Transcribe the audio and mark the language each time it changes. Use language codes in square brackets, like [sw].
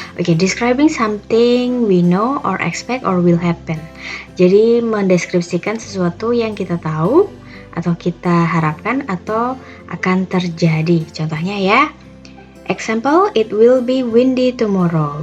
[en] Oke, describing something we know or expect or will happen. [id] Jadi mendeskripsikan sesuatu yang kita tahu atau kita harapkan atau akan terjadi. Contohnya ya. [en] Example, it will be windy tomorrow.